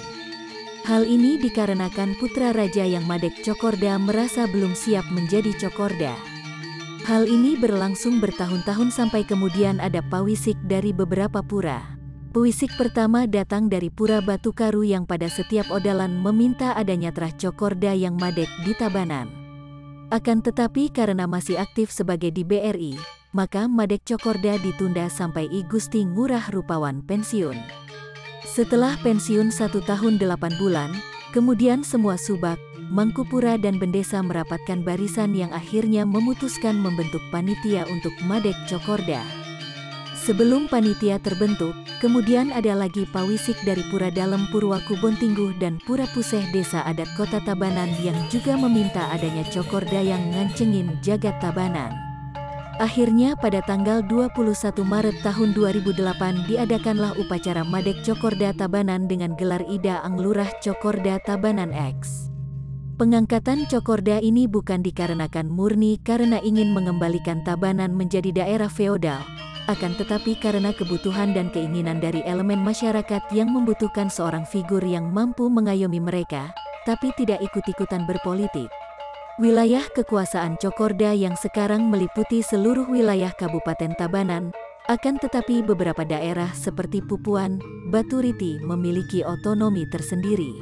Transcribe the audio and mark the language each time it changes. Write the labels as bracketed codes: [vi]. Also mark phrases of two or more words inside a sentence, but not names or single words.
[id] Hal ini dikarenakan putra raja yang Madeg Cokorda merasa belum siap menjadi cokorda. Hal ini berlangsung bertahun-tahun sampai kemudian ada pawisik dari beberapa pura. Pawisik pertama datang dari Pura Batu Karu yang pada setiap odalan meminta adanya trah cokorda yang Madeg di Tabanan. Akan tetapi karena masih aktif sebagai di BRI, maka Madeg Cokorda ditunda sampai I Gusti Ngurah Rupawan pensiun. Setelah pensiun 1 tahun 8 bulan, kemudian semua subak, Mangkupura dan Bendesa merapatkan barisan yang akhirnya memutuskan membentuk panitia untuk Madeg Cokorda. Sebelum panitia terbentuk, kemudian ada lagi pawisik dari Pura Dalem Purwa Kubontingguh dan Pura Puseh Desa Adat Kota Tabanan yang juga meminta adanya cokorda yang ngancengin jagat Tabanan. Akhirnya pada tanggal 21 Maret tahun 2008 diadakanlah upacara Madeg Cokorda Tabanan dengan gelar Ida Anglurah Cokorda Tabanan X. Pengangkatan cokorda ini bukan dikarenakan murni karena ingin mengembalikan Tabanan menjadi daerah feodal, akan tetapi karena kebutuhan dan keinginan dari elemen masyarakat yang membutuhkan seorang figur yang mampu mengayomi mereka, tapi tidak ikut-ikutan berpolitik. Wilayah kekuasaan cokorda yang sekarang meliputi seluruh wilayah Kabupaten Tabanan, akan tetapi beberapa daerah seperti Pupuan, Baturiti memiliki otonomi tersendiri.